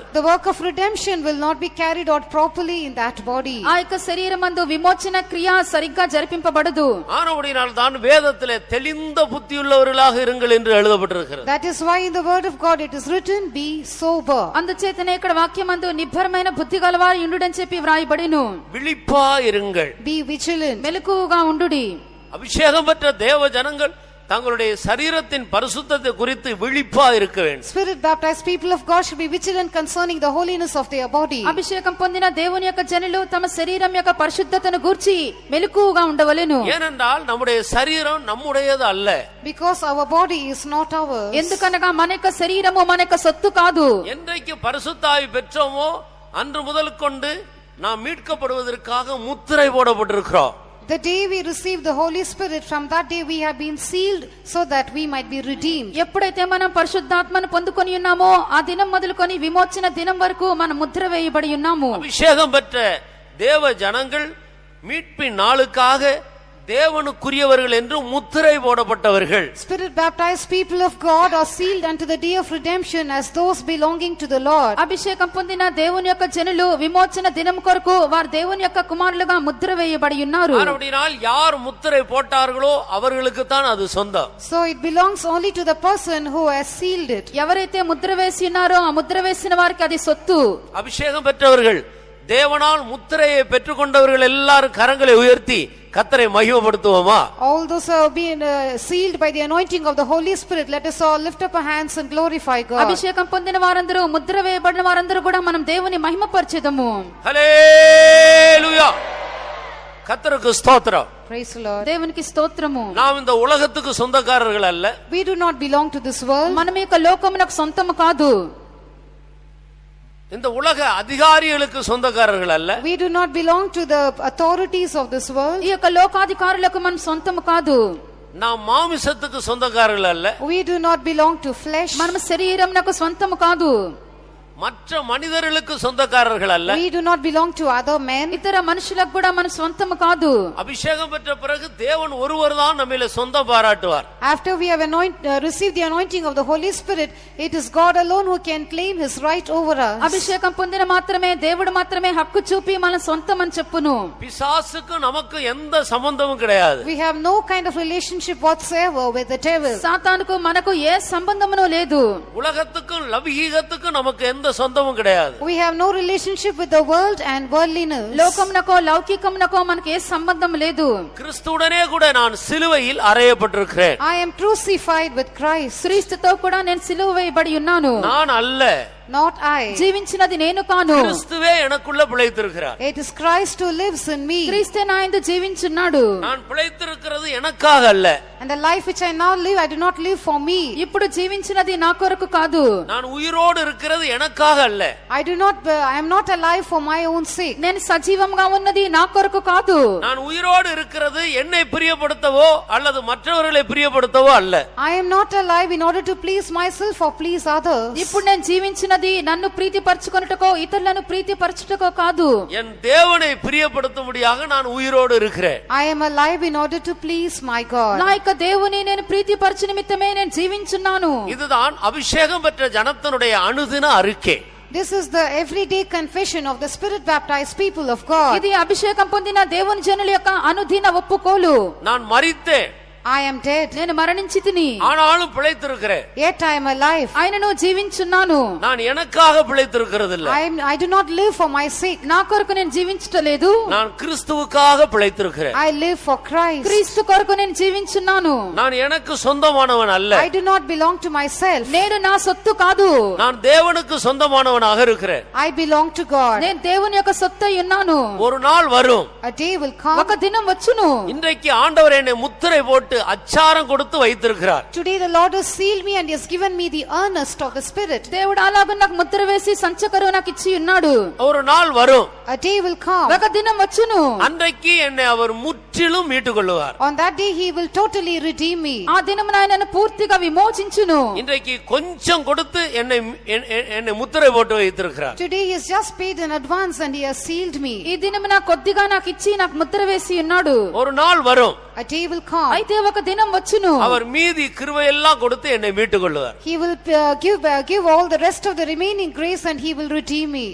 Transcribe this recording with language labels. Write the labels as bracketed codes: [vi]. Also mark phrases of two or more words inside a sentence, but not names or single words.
[en] The work of redemption will not be carried out properly in that body. [te] ఆ యొక్క శరీరమందు విమోచన క్రియ సరిగ్గా జరిపింపబడదు. [ta] ஆனபடியால் தான் வேதத்திலே தெளிந்த புத்தியுள்ளவர்களாக இருங்கள் என்று எழுதப்பட்டிருக்கிறது. [en] That is why in the word of God it is written, be sober. [te] అందుచేతనే ఇక్కడ వాక్యమందు నిబ్బరమైన బుద్ధి గలవారు ఉండుడని చెప్పి వ్రాయబడిను. [ta] விழிப்பா இருங்கள், [en] Be vigilant. [te] మెలకువగా ఉండుడి. [ta] அபிஷேகம் பெற்ற தேவ ஜனங்கள் தங்களுடைய சரீரத்தின் பரிசுத்தத்தை குறித்து விழிப்பா இருக்க வேண்டும். [en] Spirit baptized people of God should be vigilant concerning the holiness of their body. [te] అభిషేకం పొందిన దేవుని యొక్క జనులు తమ శరీరం యొక్క పరిశుద్ధతను గూర్చి మెలకువగా ఉండవలెను. [ta] ஏனென்றால் நம்முடைய சரீரம் நம்முடையது அல்ல. [en] Because our body is not ours. [te] ఎందుకనగా మన యొక్క శరీరము మన యొక్క సొత్తు కాదు. [ta] என்றைக்கு பரிசுத்தாவி பெற்றோமோ அன்று முதல் கொண்டு நாம் மீட்கப்படுவதற்காக முத்திரை போடப்பட்டிருக்கிறோம். [en] The day we receive the Holy Spirit, from that day we have been sealed so that we might be redeemed. [te] ఎప్పుడైతే మనం పరిశుద్ధాత్మను పొందుకొని ఉన్నామో ఆ దినం మొదలుకొని విమోచన దినం వరకు మనం ముద్ర వేయబడి ఉన్నాము. [ta] அபிஷேகம் பெற்ற தேவ ஜனங்கள் மீட்பின் நாளுக்காக தேவனுக்குரியவர்கள் என்று முத்திரை போடப்பட்டவர்கள். [en] Spirit baptized people of God are sealed unto the day of redemption as those belonging to the Lord. [te] అభిషేకం పొందిన దేవుని యొక్క జనులు విమోచన దినం కొరకు వారు దేవుని యొక్క కుమారులుగా ముద్ర వేయబడి ఉన్నారు. [ta] அப்படினால் யார் முத்திரை போட்டார்களோ அவர்களுக்கு தான் அது சொந்தம். [en] So it belongs only to the person who has sealed it. [te] ఎవరైతే ముద్ర వేసి ఉన్నారో ఆ ముద్ర వేసిన వారికి అది సొత్తు. [ta] அபிஷேகம் பெற்றவர்கள் தேவனால் முத்திரையை பெற்றுக்கொண்டவர்கள் எல்லாரும் கரங்களை உயர்த்தி கர்த்தரை மகிமைப்படுத்துவோமா? [en] All those who have been sealed by the anointing of the Holy Spirit, let us all lift up our hands and glorify God. [te] అభిషేకం పొందిన వారందరూ ముద్ర వేయబడిన వారందరూ కూడా మనం దేవుని మహిమపరచెదము. హల్లెలూయా, [ta] கர்த்தருக்கு ஸ்தோத்திரம். [en] Praise the Lord. [te] దేవునికి స్తోత్రము. [ta] நாம் இந்த உலகத்துக்கு சொந்தக்காரர்கள் அல்ல. [en] We do not belong to this world. [te] మనం ఈ యొక్క లోకమునకు సొంతము కాదు. [ta] இந்த உலக அதிகாரிகளுக்கு சொந்தக்காரர்கள் அல்ல. [en] We do not belong to the authorities of this world. [te] ఈ యొక్క లోకాధికారులకు మనం సొంతము కాదు. [ta] நாம் மாமிசத்துக்கு சொந்தக்காரர்கள் அல்ல. [en] We do not belong to flesh. [te] మనం శరీరమునకు సొంతము కాదు. [ta] மற்ற மனிதர்களுக்கு சொந்தக்காரர்கள் அல்ல. [en] We do not belong to other men. [te] ఇతర మనుషులకు కూడా మన సొంతము కాదు. [ta] அபிஷேகம் பெற்ற பிறகு தேவன் ஒருவர் தான் நம்மில சொந்தம் பாராட்டுவார். [en] After we have received the anointing of the Holy Spirit, it is God alone who can claim his right over us. [te] అభిషేకం పొందిన మాత్రమే దేవుడు మాత్రమే హక్కు చూపి మన సొంతం అని చెప్పును. [ta] பிசாசுக்கு நமக்கு எந்த சம்பந்தமும் கிடையாது. [en] We have no kind of relationship whatsoever with the devil. [te] సాతానుకు మనకు ఏ సంబంధమును లేదు. [ta] உலகத்துக்கும் லௌகீகத்துக்கும் நமக்கு எந்த சொந்தமும் கிடையாது. [en] We have no relationship with the world and worldliness. [te] లోకమునకో లౌకికమునకో మనకు ఏ సంబంధం లేదు. [ta] கிறிஸ்துவுடனே கூட நான் சிலுவையில் அறையப்பட்டிருக்கிறேன். [en] I am crucified with Christ. [te] క్రీస్తుతో కూడా నేను సిలువ వేయబడి ఉన్నాను. [ta] நான் அல்ல, [en] not I. [te] జీవించినది నేను కాను, [ta] கிறிஸ்துவே எனக்குள்ள பிழைத்திருக்கிறார். [en] It is Christ who lives in me. [te] క్రీస్తే నా యందు జీవించున్నాడు. [ta] நான் பிழைத்திருக்கிறது எனக்காக அல்ல. [en] And the life which I now live, I do not live for me. [te] ఇప్పుడు జీవించినది నా కొరకు కాదు. [ta] நான் உயிரோடு இருக்கிறது எனக்காக அல்ல. [en] I am not alive for my own sake. [te] నేను సజీవంగా ఉన్నది నా కొరకు కాదు. [ta] நான் உயிரோடு இருக்கிறது என்னை பிரியப்படுத்தவோ அல்லது மற்றவர்களை பிரியப்படுத்தவோ அல்ல. [en] I am not alive in order to please myself or please others. [te] ఇప్పుడు నేను జీవించినది నన్ను ప్రీతిపరచుకొనుటకో ఇతరులను ప్రీతిపరచుటకో కాదు. [ta] என் தேவனை பிரியப்படுத்தும்படியாக நான் உயிரோடு இருக்கிறேன். [en] I am alive in order to please my God. [te] నా యొక్క దేవుని నేను ప్రీతిపరచు నిమిత్తమే నేను జీవించున్నాను. [ta] இதுதான் அபிஷேகம் பெற்ற ஜனத்தினுடைய அனுதின அறிக்கை. [en] This is the everyday confession of the spirit baptized people of God. [te] ఇది అభిషేకం పొందిన దేవుని జనుల యొక్క అనుదిన ఒప్పుకోలు. [ta] நான் மரித்தேன், [en] I am dead, [te] నేను మరణించితిని, [ta] ஆனாலும் பிழைத்திருக்கிறேன். [en] yet I am alive. [te] ఆయనను జీవించున్నాను. [ta] நான் எனக்காக பிழைத்திருக்கிறது இல்ல. [en] I do not live for my sake. [te] నా కొరకు నేను జీవించటలేదు, [ta] நான் கிறிஸ்துவுக்காக பிழைத்திருக்கிறேன். [en] I live for Christ. [te] క్రీస్తు కొరకు నేను జీవించున్నాను. [ta] நான் எனக்கு சொந்தமானவன் அல்ல. [en] I do not belong to myself. [te] నేను నా సొత్తు కాదు, [ta] நான் தேவனுக்கு சொந்தமானவனாக இருக்கிறேன். [en] I belong to God. [te] నేను దేవుని యొక్క సొత్తై ఉన్నాను. [ta] ஒரு நாள் வரும், [en] A day will come. [te] ఒక దినం వచ్చును. [ta] இன்றைக்கு ஆண்டவர் என்னை முத்திரை போட்டு அச்சாரம் கொடுத்து வைத்திருக்கிறார். [en] Today the Lord has sealed me and he has given me the earnest of the Spirit. [te] దేవుడు అలాగ నాకు ముద్ర వేసి సంచకరు నాకు ఇచ్చి ఉన్నాడు. [ta] ஒரு நாள் வரும், [en] A day will come. [te] ఒక దినం వచ్చును. [ta] அன்றைக்கு என்னை அவர் முற்றிலும் மீட்டுக் கொள்ளுவார். [en] On that day he will totally redeem me. [te] ఆ దినం ఆయనను పూర్తిగా విమోచించును. [ta] இன்றைக்கு கொஞ்சம் கொடுத்து என்னை முத்திரை போட்டு வைத்திருக்கிறார். [en] Today he has just paid in advance and he has sealed me. [te] ఈ దినం నాకు కొద్దిగా నాకు ఇచ్చి నాకు ముద్ర వేసి ఉన్నాడు. [ta] ஒரு நாள் வரும், [en] A day will come. [te] అయితే ఒక దినం వచ్చును. [ta] அவர் மீதி கிருபையெல்லாம் கொடுத்து என்னை மீட்டுக் கொள்ளுவார். [en] He will give all the rest of the remaining grace and he will redeem me.